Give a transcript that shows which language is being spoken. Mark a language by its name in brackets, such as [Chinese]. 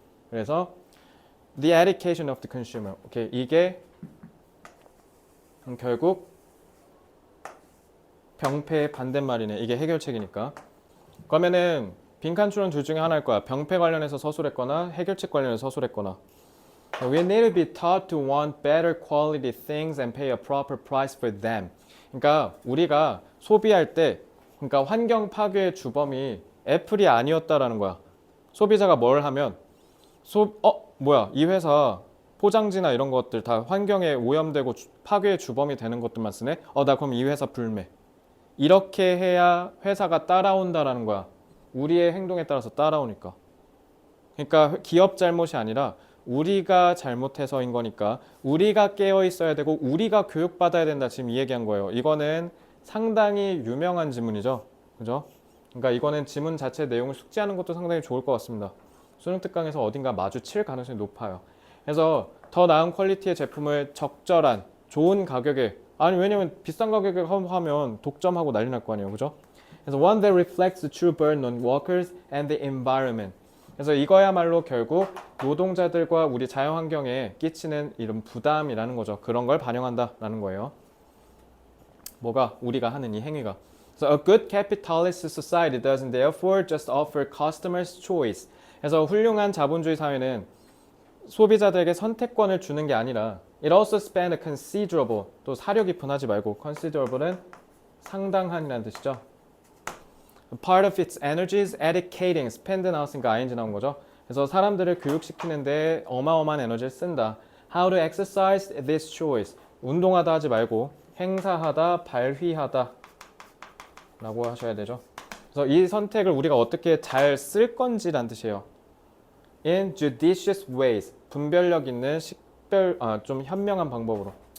[Korean] 그래서 [English] the education of the consumer. [Korean] 오케이. 이게 결국 병폐의 반대말이네. 이게 해결책이니까. 그러면은 빈칸 추론 둘 중에 하나일 거야. 병폐 관련해서 서술했거나 해결책 관련해서 서술했거나. [English] We need to be taught to want better quality things and pay a proper price for them. [Korean] 그러니까 우리가 소비할 때, 그러니까 환경 파괴의 주범이 애플이 아니었다라는 거야. 소비자가 뭘 하면 뭐야, 이 회사 포장지나 이런 것들 다 환경에 오염되고 파괴의 주범이 되는 것들만 쓰네. 나 그럼 이 회사 불매. 이렇게 해야 회사가 따라온다라는 거야. 우리의 행동에 따라서 따라오니까. 그러니까 기업 잘못이 아니라 우리가 잘못해서인 거니까 우리가 깨어 있어야 되고 우리가 교육받아야 된다. 지금 이 얘기한 거예요. 이거는 상당히 유명한 지문이죠. 그죠? 그러니까 이거는 지문 자체 내용을 숙지하는 것도 상당히 좋을 것 같습니다. 수능 특강에서 어딘가 마주칠 가능성이 높아요. 그래서 더 나은 퀄리티의 제품을 적절한 좋은 가격에, 아니 왜냐면 비싼 가격에 하면 독점하고 난리 날 거 아니에요. 그죠? 그래서 [English] one that reflects the true burden on workers and the environment. [Korean] 그래서 이거야말로 결국 노동자들과 우리 자연환경에 끼치는 이런 부담이라는 거죠. 그런 걸 반영한다라는 거예요. 뭐가? 우리가 하는 이 행위가. [English] So a good capitalist society doesn't therefore just offer customers choice. [Korean] 그래서 훌륭한 자본주의 사회는 소비자들에게 선택권을 주는 게 아니라 [English] it also spend a considerable, [Korean] 또 사려 깊은 하지 말고 considerable은 상당한이라는 뜻이죠. [English] Part of its energies educating, spend [Korean] 나왔으니까 [English] ing [Korean] 나온 거죠. 그래서 사람들을 교육시키는데 어마어마한 에너지를 쓴다. [English] How to exercise this choice. [Korean] 운동하다 하지 말고 행사하다, 발휘하다 라고 하셔야 되죠. 그래서 이 선택을 우리가 어떻게 잘 쓸 건지란 뜻이에요. [English] in judicious ways. [Korean] 분별력 있는 좀 현명한 방법으로.